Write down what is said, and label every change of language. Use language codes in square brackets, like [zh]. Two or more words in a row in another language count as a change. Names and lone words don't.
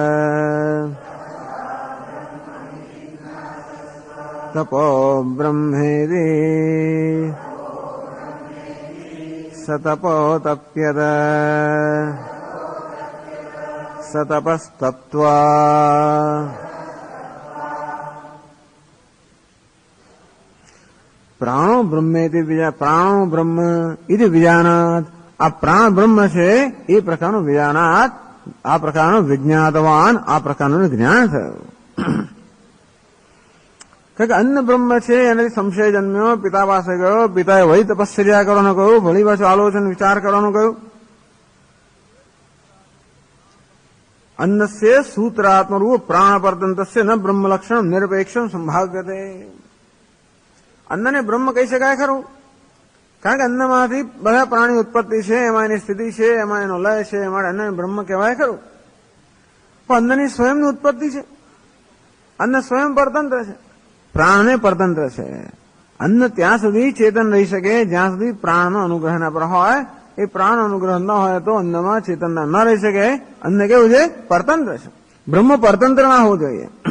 [sa] तपो ब्रह्मेति स तपोतप्यत स तपस्तप्त्वा प्राणो ब्रह्मेति प्राणो ब्रह्म इति विजानात् [gu] આ પ્રાણ બ્રહ્મ છે એ પ્રકારનું વિજાનાત આ પ્રકારનું વિજ્ઞાતવાન આ પ્રકારનું જ્ઞાન થયું કે અન્ન બ્રહ્મ છે એનાથી સંશય જન્મ્યો પિતા પાસે ગયો પિતાએ વહી તપશ્ચર્યા કરવાનું કહ્યું ભલી પાછું આલોચન વિચાર કરવાનું કહ્યું [sa] अन्नस्य सूत्रात्मरूप प्राण परतंत्रस्य न ब्रह्म लक्षण निरपेक्षम संभाव्यते [gu] અન્નને બ્રહ્મ કહી શકાય ખરું કારણ કે અન્નમાંથી બધા પ્રાણી ઉત્પત્તિ છે એમાં એની સ્થિતિ છે એમાં એનો લય છે એમાં અન્નને બ્રહ્મ કહેવાય ખરું પણ અન્નની સ્વયંની ઉત્પત્તિ છે અન્ન સ્વયં પરતંત્ર છે પ્રાણને પરતંત્ર છે અન્ન ત્યાં સુધી ચેતન રહી શકે જ્યાં સુધી પ્રાણનો અનુગ્રહ ના પર હોય એ પ્રાણ અનુગ્રહ ન હોય તો અન્નમાં ચેતનતા ન રહી શકે અન્ન કેવું છે પરતંત્ર છે બ્રહ્મ પરતંત્ર ના હોવું જોઈએ